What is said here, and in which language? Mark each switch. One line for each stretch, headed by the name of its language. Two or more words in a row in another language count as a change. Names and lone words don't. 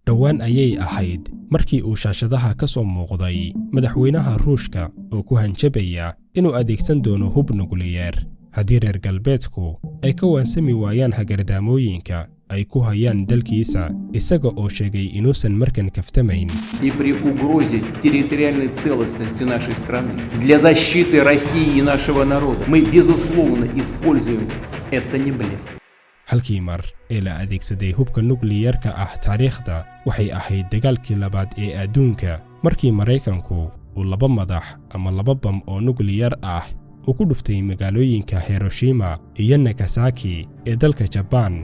Somali: dhowaan ayay ahayd markii uu shaashadaha ka soo muuqday madaxweynaha Ruushka oo ku hanjabaya inuu adeegsan doono hub nukliyeer haddii reer galbeedku ay ka waansami waayaan hagardaamooyinka ay ku hayaan dalkiisa isaga oo sheegay inuusan markan kaftamayn.
Russian: И при угрозе территориальной целостности нашей страны для защиты России и нашего народа мы безусловно используем это не блеф.
Somali: halkii mar ee la adeegsaday hubka nukliyeerka ah taariikhda waxay ahayd dagaalkii labaad ee adduunka markii Mareykanku uu laba madax ama laba bam oo nukliyeer ah uu ku dhuftay magaalooyinka Hiroshima iyo Nagasaki ee dalka Japan.